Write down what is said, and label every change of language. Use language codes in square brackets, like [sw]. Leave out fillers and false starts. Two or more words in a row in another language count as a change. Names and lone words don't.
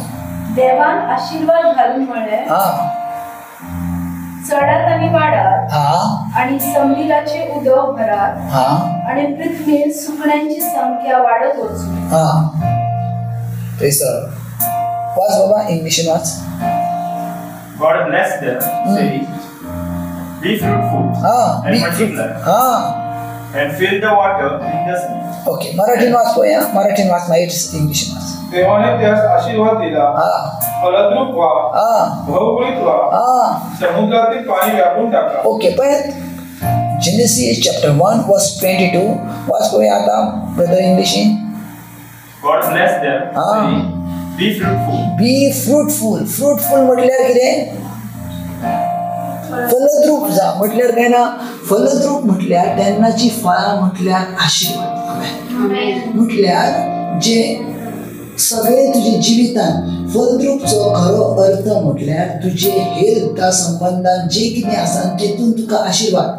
[kok] देवान आशीर्वाद घालून म्हळें चडात आनी वाडात आणि समुद्राचे उदक भरात आणि पृथ्वीर सुकण्यांची संख्या वाढत वचूं. वाच बाबा इंग्लिशीन वाच. [en] God blessed them, saying, be fruitful and multiply and fill the water in the sea. [kok] ओके. मराठीन वाच पळया. मराठीन वाच मागीर इंग्लिशीन वाच. [mr] देवाने त्यास आशीर्वाद दिला. फलद्रूप व्हा, बहुगुणित व्हा, समुद्रातील पाणी व्यापून टाका. [kok] ओके. पळयात [en] Genesis chapter 1 verse 22 [kok] वाच पळया आता ब्रदर इंग्लिशीन. [en] God blessed them, saying, be fruitful. Be fruitful. Fruitful [kok] म्हटल्यार कितें? फलद्रूप जा म्हटल्यार काय ना. फलद्रूप म्हटल्यार तेन्नाची फळां म्हटल्यार आशीर्वाद. म्हटल्यार जे सगळे तुझे जिवितान फलद्रूपचो खरो अर्थ म्हटल्यार तुझे हेल्थ संबंधान जे कितें आसा तेतून तुका आशीर्वाद.